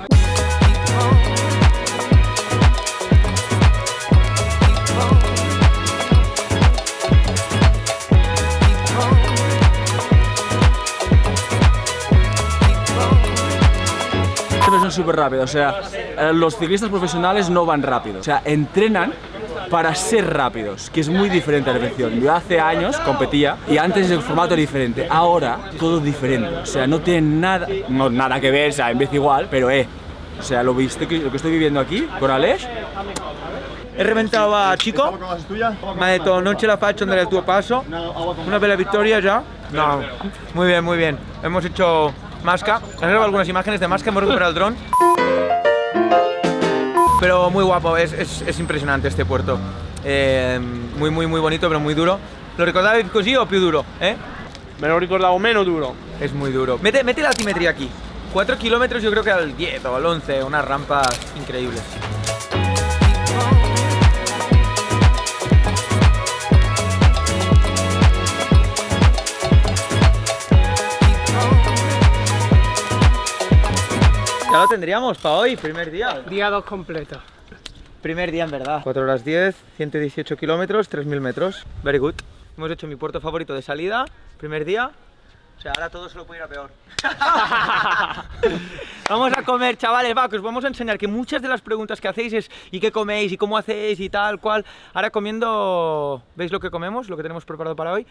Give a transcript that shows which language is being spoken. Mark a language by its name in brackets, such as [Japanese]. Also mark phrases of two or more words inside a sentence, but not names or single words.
[Spanish] Son súper rápidos, o sea, los ciclistas profesionales no van rápido, o sea, entrenan para ser rápidos, que es muy diferente a la competición. Yo hace años competía y antes el formato era diferente, ahora todo diferente, o sea, no tiene nada que ver, o sea, en vez igual, pero o sea, lo que estoy viviendo aquí con Aleix. He reventado a Chico, [Italian] mi ha detto non ce la faccio andare al tuo paso, una bella vittoria ya. [Spanish] No, muy bien, hemos hecho Masca, he grabado algunas imágenes de Masca, hemos recuperado el dron. Pero muy guapo, es impresionante este puerto. Muy bonito, pero muy duro. [Italian] ¿Lo ricordavi così o più duro? Me lo ricordavo meno duro. [Spanish] Es muy duro. Mete la altimetría aquí. 4 kilómetros yo creo que al 10 o al 11, unas rampas increíbles. Ya lo tendríamos para hoy, primer día. Día 2 completo. Primer día en verdad. 4 horas 10, 118 kilómetros, 3000 metros. [English] Very good. [Spanish] Hemos hecho mi puerto favorito de salida, primer día. O sea, ahora todo se lo puede ir a peor. Vamos a comer, chavales, va, que os vamos a enseñar que muchas de las preguntas que hacéis es ¿y qué coméis? ¿Y cómo hacéis? Y tal, cual. Ahora comiendo, ¿veis lo que comemos? Lo que tenemos preparado para hoy.